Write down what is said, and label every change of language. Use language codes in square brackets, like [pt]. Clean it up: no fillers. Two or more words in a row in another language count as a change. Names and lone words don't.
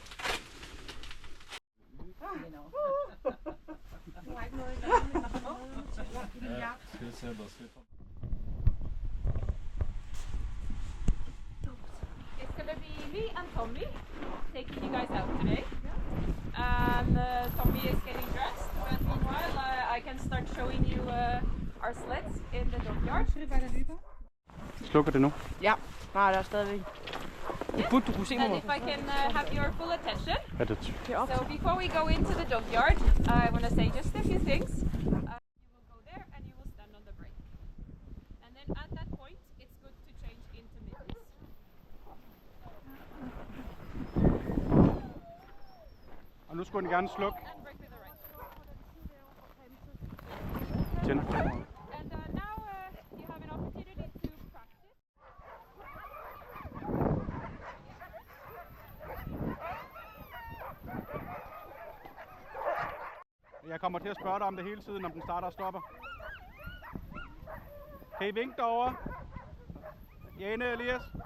[en] It's gonna be me and Tommy taking you guys out today. And Tommy is getting dressed, but meanwhile I can start showing you our sleds in the dockyard. [da] Slukker det nu? Ja, nej, der er stadigvæk. Det burde du kunne se [en] And [da] mig. [en] if I can have your full attention. [da] Er det [en] So before we go into the dockyard, I want to say just a few things. You will go there and you will stand on the brake. And then at that point, it's good to change into mittens. [da] Og nu skulle den gerne slukke. [en] And brake with the right. [da] Tænder. [en] And now you have an opportunity to practice. [da] Jeg kommer til at spørge dig om det hele tiden, om den starter og stopper. Kan I vinke derovre? Jane, Elias?